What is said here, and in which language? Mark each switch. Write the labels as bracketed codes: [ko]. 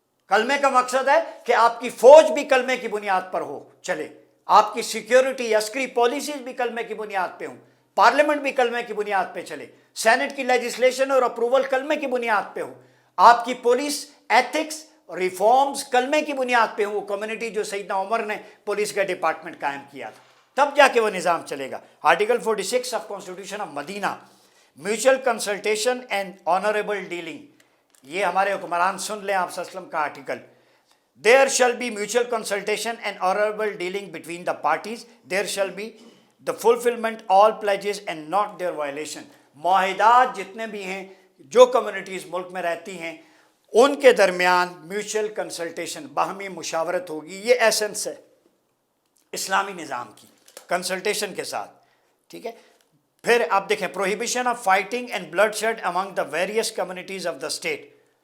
[ur] کلمے کا مقصد ہے کہ آپ کی فوج بھی کلمے کی بنیاد پر ہو چلے، آپ کی سیکیورٹی، عسکری پالیسیز بھی کلمے کی بنیاد پہ ہوں، پارلیمنٹ بھی کلمے کی بنیاد پہ چلے، سینٹ کی لیجسلیشن اور اپروول کلمے کی بنیاد پہ ہو، آپ کی پولیس ایتھکس ریفارمز کلمے کی بنیاد پہ ہوں۔ وہ کمیونٹی جو سیدنا عمر نے پولیس کا ڈپارٹمنٹ قائم کیا تھا، تب جا کے وہ نظام چلے گا۔ Article 46 of constitution of Medina, [en] mutual consultation and honourable dealing, [ur] یہ ہمارے حکمران سن لیں آپ صلی اللہ علیہ وسلم کا article. [en] There shall be mutual consultation and honorable dealing between the parties. There shall be the fulfillment all pledges and not their violation. [ur] معاہدات جتنے بھی ہیں، جو کمیونٹیز ملک میں رہتی ہیں، ان کے درمیان میوچل کنسلٹیشن، باہمی مشاورت ہوگی۔ یہ ایسنس ہے اسلامی نظام کی، کنسلٹیشن کے ساتھ، ٹھیک ہے۔ پھر آپ دیکھیں، [en] Prohibition of fighting and bloodshed among the various communities of the state.